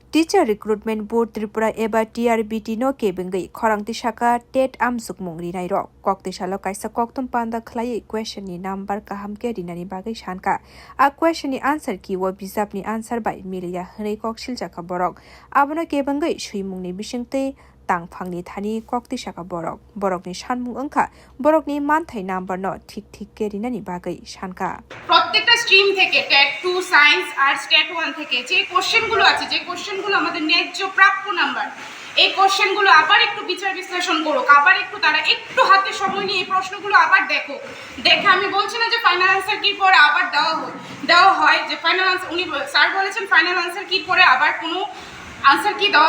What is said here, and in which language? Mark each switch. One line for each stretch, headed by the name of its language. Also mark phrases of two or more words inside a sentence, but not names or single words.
Kok Borok: Teacher Recruitment Board Tripura eba TRBT no kebengai Khorang tisakha tet amsuk mungri nai ro kok tisalo kaisa koktum panda khlai question ni number kaham ke rinani bagai shanka a question ni answer ki wo bijap ni answer bai milia hnei kok siljaka borok abono kebengai suimungni bisingte tangphangni thani kok tisakha borok ni sanmung angkha borok ni manthai number no thik ke rinani bagai shanka
Bangla: প্রত্যেকটা স্ট্রিম থেকে টেট 2
English: science arts
Bangla: টেট 1 থেকে যে কোশ্চেনগুলো আছে যে কোশ্চেনগুলো আমাদের ন্যায্য প্রাপ্য নাম্বার এই কোশ্চেনগুলো আবার একটু বিচার বিশ্লেষণ করো আবার একটু তারা একটু হাতে সময় নিয়ে এই প্রশ্নগুলো আবার দেখে আমি বলছি না যে
English: final answer
Bangla: কি পরে আবার দেওয়া হয় যে
English: final answer
Bangla: উনি স্যার বলেছেন
English: final answer
Bangla: কি পরে আবার কোনো আনসার কি দেওয়া